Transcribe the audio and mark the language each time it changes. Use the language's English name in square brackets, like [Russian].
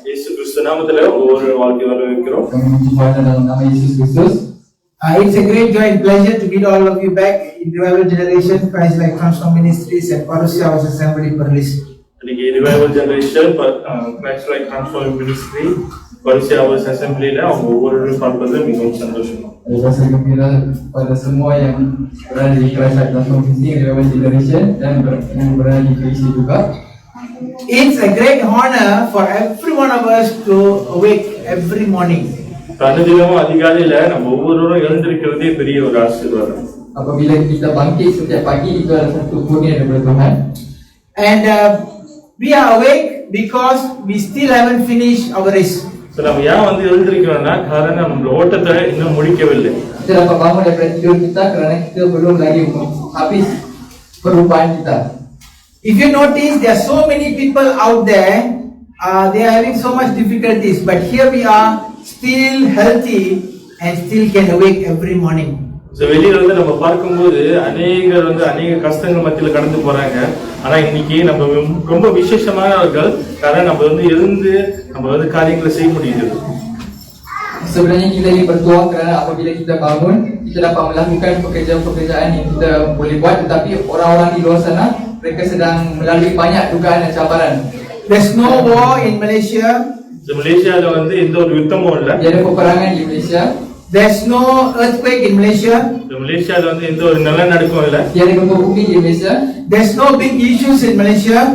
[Tamil] இயேசு கிறிஸ்து நாமத்திலே ஒவ்வொரு வாழ்க்கை வரவேற்கிறோம். [Malay] Kami menjumpai dalam nama Yesus Kristus. [English] It's a great joy and pleasure to meet all of you back in Revival Generation, Christ Like Transform Ministries and Parousia House Assembly Perlis. [Tamil] இன்னைக்கு revival generation Christ like transforming ministry பரிசுத்த house அசெம்பிளில அவங்க ஒவ்வொருவரும் பார்ப்பது மிகவும் சந்தோஷம். [Malay] Rasa gembira pada semua yang berada di Christ Like Transform Ministry Revival Generation dan yang berada di KC juga. [English] It's a great honor for every one of us to awake every morning. [Tamil] பிரதிதினமும் அதிகாலையில நம்ம ஒவ்வொருவரும் எழுந்திருக்கிறதே பெரிய ஒரு ஆசீர்வாதம். [Malay] Apabila kita bangkit setiap pagi itu adalah satu kurnia daripada Tuhan. [English] And we are awake because we still haven't finished our race. [Tamil] So நம்ம ஏன் எழுந்திருக்கிறோம்னா காரணம் நம்ம ஓட்டத்தை இன்னும் முடிக்கவில்லை. [Malay] Kita dapat bangun daripada tidur kita kerana kita belum lagi habis perlumbaan kita. [English] If you notice, there are so many people out there, they are having so much difficulties, but here we are still healthy and still can awake every morning. [Tamil] So வெளியில நம்ம பார்க்கும்போது அநேகர் அநேக கஷ்டங்கள் மத்தியில கடந்து போறாங்க. ஆனா இன்னைக்கு நம்ம ரொம்ப விசேஷமானவர்கள். காரணம் நம்ம எழுந்து நம்ம காரியங்களை செய்ய முடியுது. [Malay] Sebenarnya kita ini bertuah kerana apabila kita bangun, kita dapat melakukan pekerjaan-pekerjaan yang kita boleh buat, tetapi orang-orang di luar sana mereka sedang melalui banyak dugaan dan cabaran. [English] There's no war in Malaysia. [Tamil] So மலேசியால எந்த ஒரு யுத்தமும் இல்ல. [Malay] Tidak ada peperangan di Malaysia. [English] There's no earthquake in Malaysia. [Tamil] So மலேசியால எந்த ஒரு நிலநடுக்கம் இல்ல. [Malay] Tidak ada gempa bumi di Malaysia. [English] There's no big issues in Malaysia.